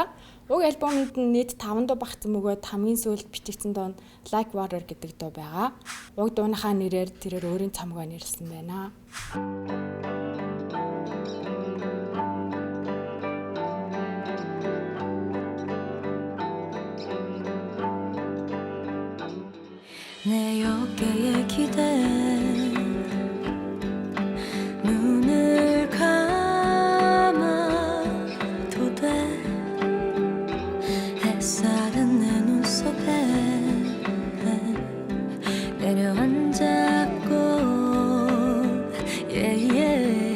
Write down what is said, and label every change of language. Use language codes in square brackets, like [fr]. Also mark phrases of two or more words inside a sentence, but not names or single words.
[mn] Уг альбомд нийт 5 дуу багтсан бөгөөд хамгийн сүүлд бичигдсэн дуу нь Like Water гэдэг дуу байгаа. Уг дууныхаа нэрээр тэрээр өөрийн цамгаа нэрлсэн байна. [ko] 내 어깨에 기대 눈을 감아도 돼 햇살은 내 눈썹에 내려앉았고 yeah, yeah.